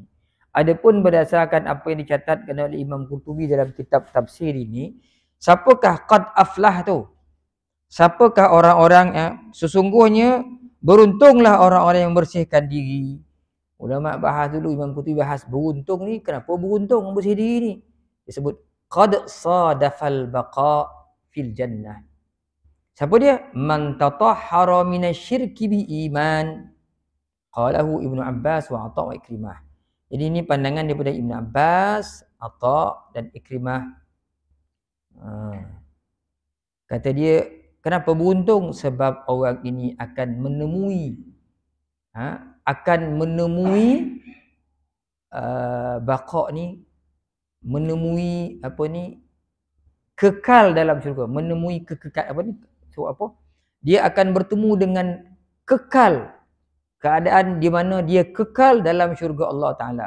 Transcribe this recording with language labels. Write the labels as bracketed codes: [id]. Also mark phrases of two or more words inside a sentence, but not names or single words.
[ms] Adapun berdasarkan apa yang dicatatkan oleh Imam Qurtubi dalam kitab tafsir ini, siapakah [ar] قد أفلح [ms] tu? Siapakah orang-orang yang sesungguhnya beruntunglah orang-orang yang membersihkan diri. Ulama bahas dulu, Imam Qurtubi bahas beruntung ni, kenapa beruntung membersih diri ni? [ar] Disebut قد صادف البقاء في الجنة. [ms] Siapa dia? [ar] من تطهر من الشرك بالإيمان. قاله ابن عباس وعطاء وعكرمة. [ms] Jadi ini pandangan daripada Ibnu Abbas, Atha dan Ikrimah. Kata dia, kenapa beruntung? Sebab orang ini akan menemui baqa ni, menemui apa ni, kekal dalam syurga, menemui kekal apa ni, so apa, dia akan bertemu dengan kekal, keadaan di mana dia kekal dalam syurga Allah Ta'ala.